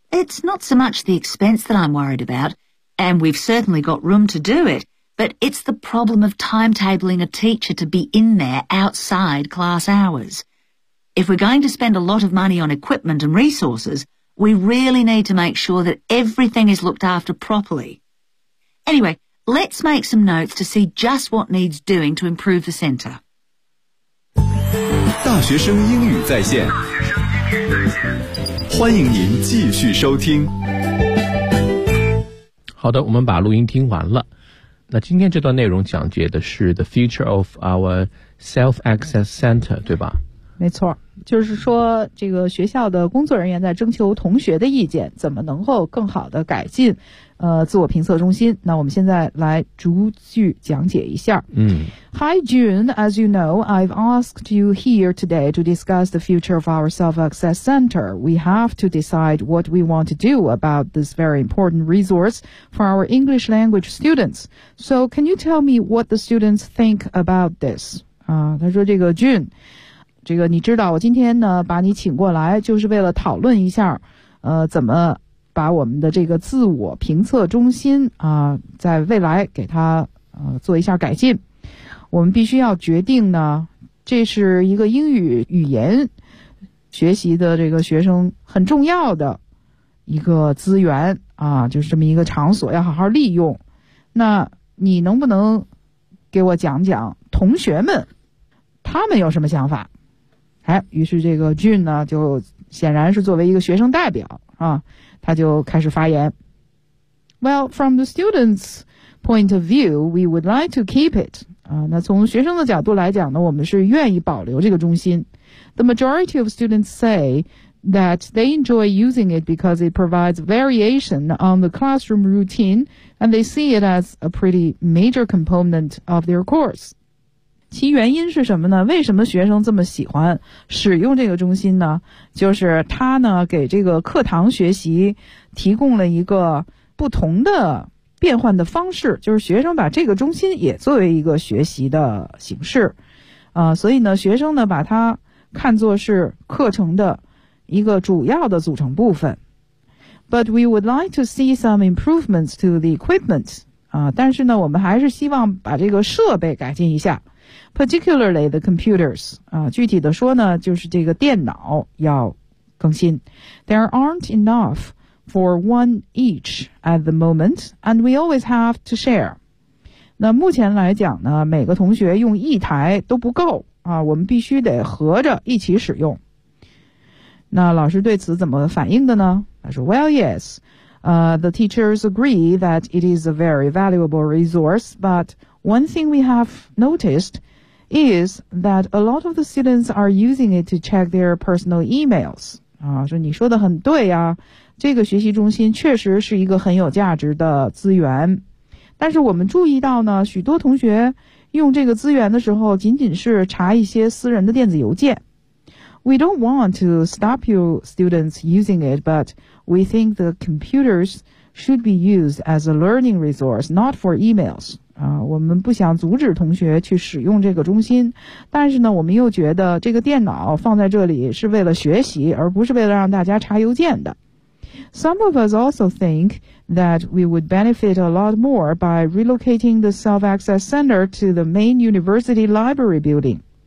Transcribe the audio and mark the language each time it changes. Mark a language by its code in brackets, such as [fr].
[en] It's not so much the expense that I'm worried about, and we've certainly got room to do it, but it's the problem of timetabling a teacher to be in there outside class hours. If we're going to spend a lot of money on equipment and resources, we really need to make sure that everything is looked after properly. Anyway, let's make some notes to see just what needs doing to improve the centre. [zh] 大学生英语在线，欢迎您继续收听。好的，我们把录音听完了。那今天这段内容讲解的是 [en] the future of our self-access center， [zh] 对吧？没错，就是说这个学校的工作人员在征求同学的意见，怎么能够更好的改进自我评测中心。那我们现在来逐句讲解一下。 [en] Hi June, as you know, I've asked you here today to discuss the future of our self-access center. We have to decide what we want to do about this very important resource for our English language students. So can you tell me what the students think about this? [zh] 他说这个 June，这个你知道我今天呢把你请过来就是为了讨论一下怎么把我们的这个自我评测中心在未来给它做一下改进。我们必须要决定呢，这是一个英语语言学习的这个学生很重要的一个资源就是这么一个场所，要好好利用。那你能不能给我讲讲同学们他们有什么想法？哎，于是这个 June 呢，就显然是作为一个学生代表啊，他就开始发言。 [en] Well, from the students' point of view, we would like to keep it. [zh] 那从学生的角度来讲呢，我们是愿意保留这个中心。 [en] The majority of students say that they enjoy using it because it provides variation on the classroom routine, and they see it as a pretty major component of their course. [zh] 其原因是什么呢？为什么学生这么喜欢使用这个中心呢？就是他呢给这个课堂学习提供了一个不同的变换的方式，就是学生把这个中心也作为一个学习的形式所以呢学生呢把它看作是课程的一个主要的组成部分。 [en] But we would like to see some improvements to the equipment [zh] 但是呢我们还是希望把这个设备改进一下， [en] particularly the computers [zh] 具体的说呢就是这个电脑要更新。 [en] There aren't enough for one each at the moment, and we always have to share. [zh] 那目前来讲呢每个同学用一台都不够我们必须得合着一起使用。那老师对此怎么反应的呢？他说 [en] Well, yes, the teachers agree that it is a very valuable resource, butOne thing we have noticed is that a lot of the students are using it to check their personal emails. [zh] 说你说的很对啊，这个学习中心确实是一个很有价值的资源。但是我们注意到呢，许多同学用这个资源的时候仅仅是查一些私人的电子邮件。 [en] We don't want to stop your students using it, but we think the computers should be used as a learning resource, not for emails. [zh] 我们不想阻止同学去使用这个中心，但是呢我们又觉得这个电脑放在这里是为了学习，而不是为了让大家查邮件的。 [en] Some of us also think that we would benefit a lot more by relocating the self-access center to the main university library building.